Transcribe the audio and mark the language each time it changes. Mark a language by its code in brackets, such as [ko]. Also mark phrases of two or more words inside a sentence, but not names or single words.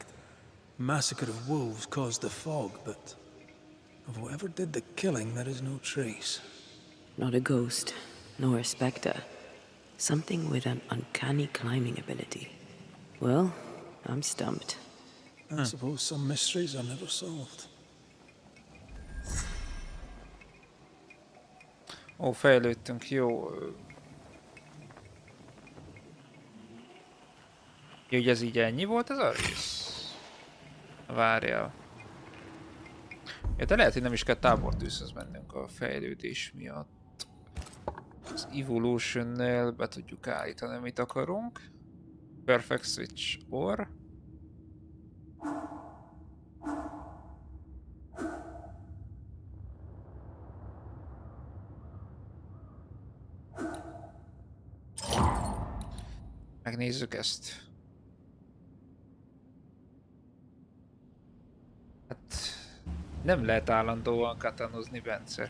[en] Massacre of wolves caused the fog, but of whoever did the killing, there is no trace. Not a ghost, nor a specter. Something with an uncanny climbing ability. Well, I'm stumped. I suppose some mysteries are never solved. [hu] Ó, fejlődtünk, jó. Jó, hogy ez így ennyi volt ez a rész? Várjál. Ja, de lehet, hogy nem is kell tábortűzhöz mennünk a fejlődés miatt. Az Evolution-nél be tudjuk állítani, amit akarunk. [en] Perfect Switch or. [hu] Megnézzük ezt. Hát nem lehet állandóan katanozni, Bence.